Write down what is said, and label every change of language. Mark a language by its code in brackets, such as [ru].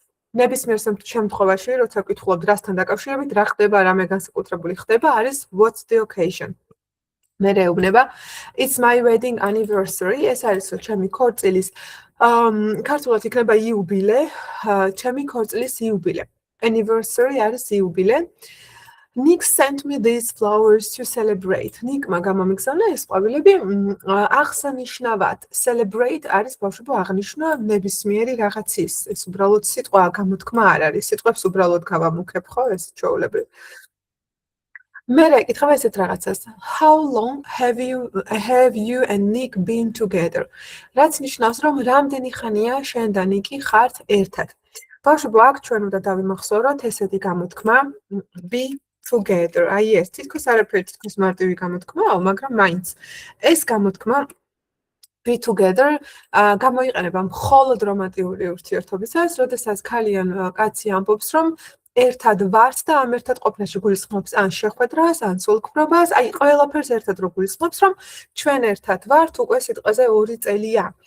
[ka] ნებისმიერ შემთხვევაში, როცა ვკითხულობთ რასთან დაკავშირებით, რა ხდება, რამე განსაკუთრებული ხდება, არის [en] what's the occasion. [ka] მე რეუბნება [en] it's my wedding anniversary, [ka] ეს არის ჩემი ქორწილის ქართულად იქნება იუბილე, ჩემი ქორწილის იუბილე. Anniversary არის იუბილე. [en] Nick sent me these flowers to celebrate. [ka] Nick-მა გამომიგზავნა ეს ყვავილები აღსანიშნავად. Celebrate არის ბავშვებო აღნიშნა ნებისმიერი რაღაცის. ეს უბრალოდ სიტყვა გამოთქმა არ არის. სიტყვებს უბრალოდ გავამუქებ, ხო, ეს ჩვეულებრივ. მე ეკითხება ესეთ რაღაცას. [en] How long have you and Nick been together? [ka] რაც ნიშნავს, რომ რამდენი ხანია შენ და ნიკი ხართ ერთად. ბავშვებო, აქ ჩვენ უნდა დავიმახსოვროთ ესეთი გამოთქმა [en] be together. [ka] აი ეს თითქოს არაფერი თითქოს მარტივი გამოთქმაა, მაგრამ მაინც ეს გამოთქმა [en] be together [ka] გამოიყენება მხოლოდ რომანტიკული ურთიერთობისას, როდესაც ქალი ან კაცი ამბობს, რომ ერთად ვართ და ამ ერთად ყოფნაში გულისხმობს ან შეხვედრას, ან სულქმრობას, აი ყველაფერს ერთად რო გულისხმობს, რომ ჩვენ ერთად ვართ უკვე სიტყვაზე 2 წელია.